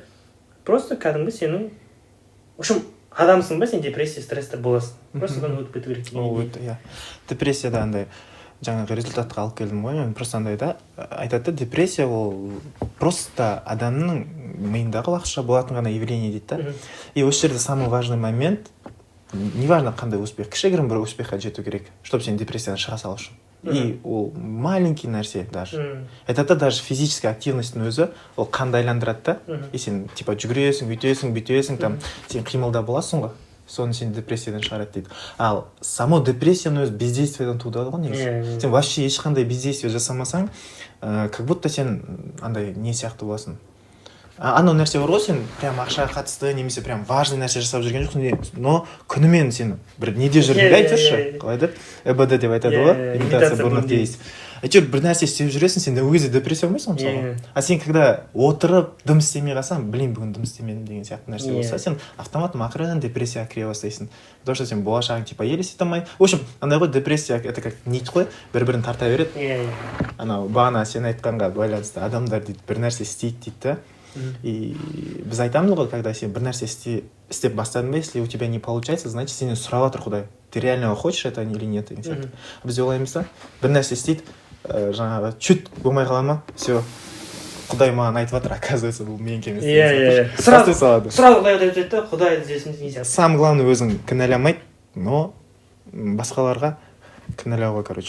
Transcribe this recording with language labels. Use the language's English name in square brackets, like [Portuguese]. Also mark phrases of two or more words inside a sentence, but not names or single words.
[Kazakh] Просто кәдімгі сенің, [Russian] в общем, [Kazakh] адамсың ба, сен депрессия, стрессте боласың. Просто содан өтіп кету керек. Ол өтті, иә. Депрессияда андай жаңағы результатқа алып келдім ғой, мен просто андай да айтады, депрессия ол просто адамның миындағы уақытша болатын ғана явление дейді да. И осы жерде [Russian] самый важный момент, неважно [Kazakh] қандай успех, кішігірім бір успехқа жету керек, чтобы сен депрессиядан шыға салу үшін. И ол маленький нәрсе даже. [Russian] Это даже физическая [Kazakh] активностьтің өзі ол қанды айландырады да. И сен типа жүгіресің, бүйтесің, там сен қимылда боласың ғой. Соны сен депрессиядан шығарады дейді. Ал само депрессияның өзі бездействиядан туындады ғой негізі. Сен вообще ешқандай бездействие жасамасаң, [Russian] как будто [Kazakh] сен андай не сияқты боласың. Анау нәрсе бар ғой, сен прям ақшаға қатысты немесе прям важный нәрсе жасап жүрген жоқсың, но күнімен сен бір неде жүргенде айтыршы, қалай деп, ЭБД деп айтады ғой, [Russian] имитация бурных действий. [Kazakh] Әйтеуір бір нәрсе істеп жүресің, сен ол кезде депрессия болмайсың мысалға. А сен когда отырып дым істемей қалсаң, блин, бүгін дым істемедім деген сияқты нәрсе болса, сен автоматом ақырын депрессияға кіре бастайсың. [Russian] Потому что [Kazakh] сен болашағың типа елестете алмай. [Russian] В общем, [Kazakh] андай ғой, депрессия [Russian] это как нить [Kazakh] қой, бір-бірін тарта береді. Анау бағана сен айтқанға байланысты адамдар дейді, бір нәрсе істейді дейді да. И біз айтамыз ғой, когда сен бір нәрсе істеп бастадың ба, [Russian] если у тебя не получается, значит [Kazakh] сенен сұрап жатыр Құдай, [Russian] ты реально хочешь это или нет [Kazakh] деген сияқты. Біз ойлаймыз да, бір нәрсе істейді, жаңағы чуть болмай қала ма, все, Құдай маған айтып жатыр, оказывается, бұл менікі емес. Сразу Құдай айтып жатыр, Құдай іздесін деген сияқты. [Russian] Самое главное, [Kazakh] өзің кінәламайды, но басқаларға кінәлауға, короче.